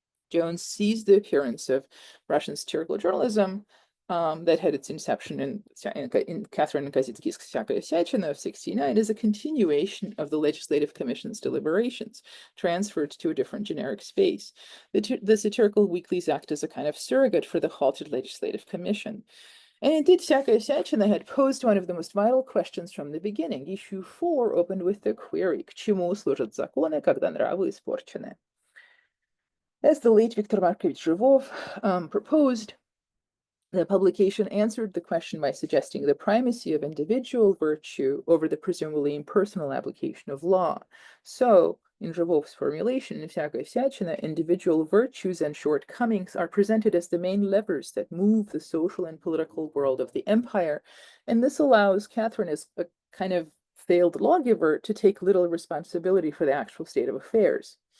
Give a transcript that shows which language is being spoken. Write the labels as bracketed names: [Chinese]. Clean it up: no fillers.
[English] Jones sees the appearance of Russian satirical journalism that had its inception in Catherine Kazitsky's Всякая всячина of 1969 as a continuation of the Legislative Commission's deliberations, transferred to a different generic space. The satirical weeklies act as a kind of surrogate for the halted Legislative Commission. And indeed, Всякая всячина had posed one of the most vital questions from the beginning. Issue 4 opened with the query, [Russian] к чему служат законы, когда нравы испорчены? [English] As the late Viktor Markovich Zhivov proposed, the publication answered the question by suggesting the primacy of individual virtue over the presumably impersonal application of law. So, in Zhivov's formulation, in Всякая всячина, individual virtues and shortcomings are presented as the main levers that move the social and political world of the empire, and this allows Catherine, as a kind of failed lawgiver, to take little responsibility for the actual state of affairs.